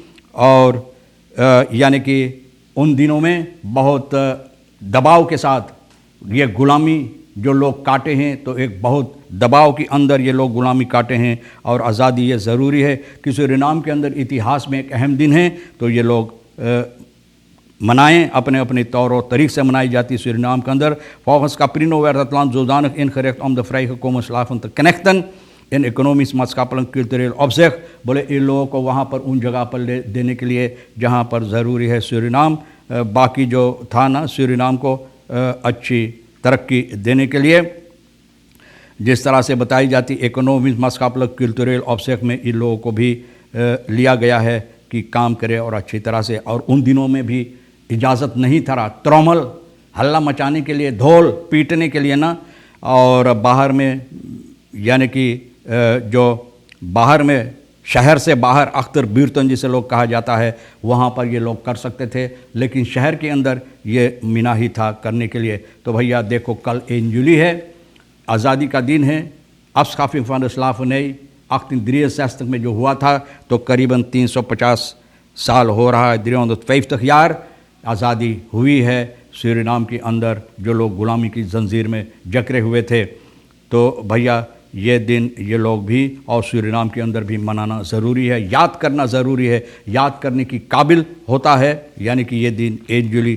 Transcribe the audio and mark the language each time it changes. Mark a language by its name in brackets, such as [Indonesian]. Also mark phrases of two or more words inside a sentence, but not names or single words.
[Hindi] और यानी कि उन दिनों में बहुत दबाव के साथ ये गुलामी जो लोग काटे हैं, तो एक बहुत दबाव के अंदर ये लोग गुलामी काटे हैं। और आज़ादी ये ज़रूरी है कि सूरीनाम के अंदर इतिहास में एक अहम दिन है, तो ये लोग मनाएं, अपने अपने तौर और तरीक़ से मनाई जाती है सूरीनाम के अंदर। [Dutch] Volgens Caprino werd het land zodanig ingericht om de vrijgekomen slaven te knechten in economisch, maatschappelijk, cultureel opzicht। [Hindi] बोले इन लोगों को वहाँ पर उन जगह पर देने के लिए जहाँ पर ज़रूरी है सूरीनाम, बाकी जो था ना सूरीनाम को अच्छी तरक्की देने के लिए जिस तरह से बताई जाती इकोनॉमिक, [Dutch] maatschappelijk, cultureel opzicht [Hindi] में इन लोगों को भी लिया गया है कि काम करे और अच्छी तरह से। और उन दिनों में भी इजाज़त नहीं था ट्रोमल हल्ला मचाने के लिए, ढोल पीटने के लिए ना, और बाहर में यानी कि जो बाहर में शहर से बाहर अख्तर बीरतन जिसे लोग कहा जाता है वहाँ पर ये लोग कर सकते थे, लेकिन शहर के अंदर ये मनाही था करने के लिए। तो भैया देखो कल 1 जुलाई है, आज़ादी का दिन है। [Dutch] afschaffing van de slavernij [Hindi] 1863 में जो हुआ था, तो करीबन 350 साल हो रहा है, 350 यार आज़ादी हुई है सूरीनाम के अंदर जो लोग गुलामी की जंजीर में जकड़े हुए थे। तो भैया ये दिन ये लोग भी और सूरीनाम के अंदर भी मनाना ज़रूरी है, याद करना ज़रूरी है, याद करने की काबिल होता है, यानी कि ये दिन 8 जुलाई।